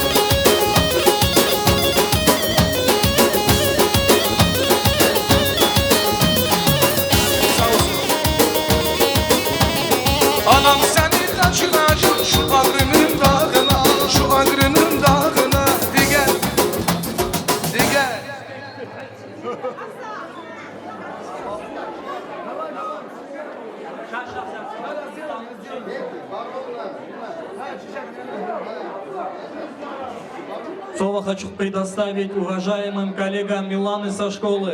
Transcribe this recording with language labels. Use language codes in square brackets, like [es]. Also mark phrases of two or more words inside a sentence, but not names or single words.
[tr] Anam seni kaçıracağım şu agrının dağına Şu agrının dağına Digel Digel [ru] Слово хочу предоставить уважаемым коллегам Миланы со школы.